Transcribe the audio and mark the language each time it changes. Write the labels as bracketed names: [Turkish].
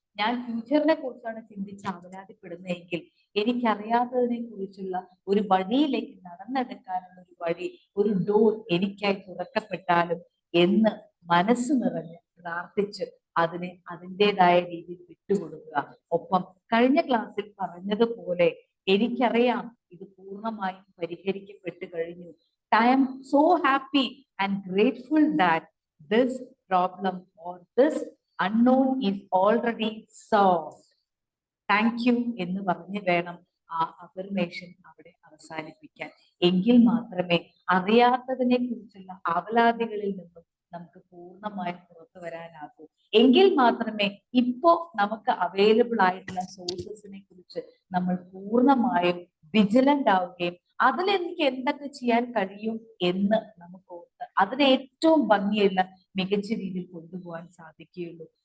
[Malayalam] ഞാൻ ഫ്യൂച്ചറിനെ കുറിച്ചാണ് ചിന്തിച്ച് ആവലാതിപ്പെടുന്നതെങ്കിൽ എനിക്കറിയാത്തതിനെ കുറിച്ചുള്ള ഒരു വഴിയിലേക്ക് നടന്നെടുക്കാനുള്ള ഒരു വഴി, ഒരു ഡോർ എനിക്കായി തുറക്കപ്പെട്ടാലും എന്ന് മനസ്സ് നിറഞ്ഞ് പ്രാർത്ഥിച്ച് അതിനെ അതിൻ്റെതായ രീതിയിൽ വിട്ടുകൊടുക്കുക. ഒപ്പം കഴിഞ്ഞ ക്ലാസ്സിൽ പറഞ്ഞതുപോലെ എനിക്കറിയാം ഇത് പൂർണ്ണമായും പരിഹരിക്കപ്പെട്ടു കഴിഞ്ഞു. [English] I am so happy and grateful that this problem or this unknown is already solved. [Malayalam] Thank you എന്ന് പറഞ്ഞ് വേണം ആ അഫർമേഷൻ അവിടെ അവസാനിപ്പിക്കാൻ. എങ്കിൽ മാത്രമേ അറിയാത്തതിനെ കുറിച്ചുള്ള ആവലാതികളിൽ നിന്നും നമുക്ക് പൂർണ്ണമായും പുറത്തു വരാനാകൂ. എങ്കിൽ മാത്രമേ ഇപ്പോ നമുക്ക് അവൈലബിൾ ആയിട്ടുള്ള സോഴ്സസിനെ കുറിച്ച് നമ്മൾ പൂർണ്ണമായും വിജിലന്റ് ആവുകയും അതിലെനിക്ക് എന്തൊക്കെ ചെയ്യാൻ കഴിയും എന്ന് നമുക്ക് ഓർത്ത് അതിനെ ഏറ്റവും ഭംഗിയുള്ള മികച്ച രീതിയിൽ കൊണ്ടുപോകാൻ സാധിക്കുകയുള്ളൂ.